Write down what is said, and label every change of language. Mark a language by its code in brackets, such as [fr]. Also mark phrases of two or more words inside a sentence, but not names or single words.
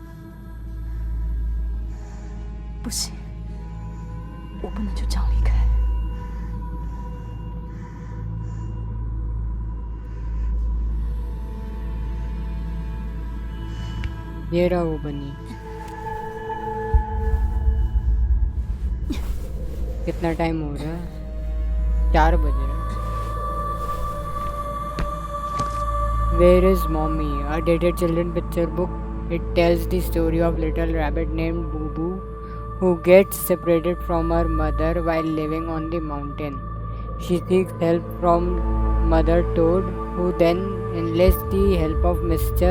[zh] 不行，我不能就这样离开。 [hi] ये रहा वो बनी। कितना टाइम हो रहा है? 4 बज रहे हैं। [en] Where is mommy? A dated children picture book. It tells the story of little rabbit named Boo Boo who gets separated from her mother while living on the mountain. She seeks help from Mother Toad, who then enlists the help of Mr.